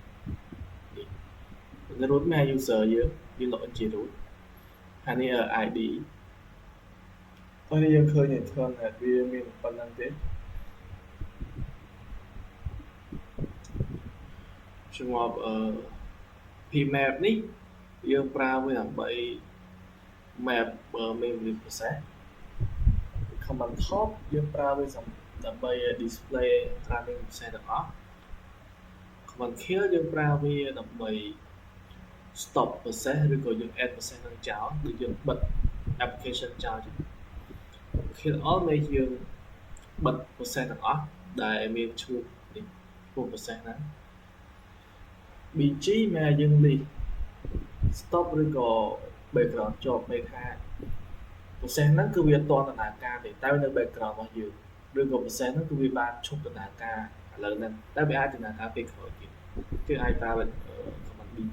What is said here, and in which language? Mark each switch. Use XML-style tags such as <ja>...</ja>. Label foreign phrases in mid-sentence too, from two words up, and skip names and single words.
<km>root មាន user យើង login ជា root ហើយនេះ ID ហើយយើងឃើញ internet វាមានប៉ុណ្្នឹងទេ ជំនួសpmap នេះយើងប្រើវាដើម្បី</km> <en>map memory process command top</en> <km>យើង ប្រើវាដើម្បី</km> <en>display running process</en> <km>ទាំងអស់</km> <en>command kill</en> <km>យើងប្រើវាដើម្បី</km> <en>stop process</en> <km>ឬក៏យើង</km> <en>add process</en> <km>នឹងចោលដូចយើងបិទ application ចោល</km> <en>kill all</en> <km>មានយើងបិទ process ទាំងអស់ដែលមានឈ្មោះនេះ process ហ្នឹង BG មានយើង</km> <en>list stop</en> <km>ឬក៏ background ជាប់ពេលថា process ហ្នឹងគឺវាអត់តដំណើរការទេតែនៅ background របស់យើងឬក៏ process ហ្នឹងគឺវាបានឈប់ដំណើរការឥឡូវហ្នឹងតែវាអាចដំណើរការពេលក្រោយទៀតគឺអាចប្រើ command</km>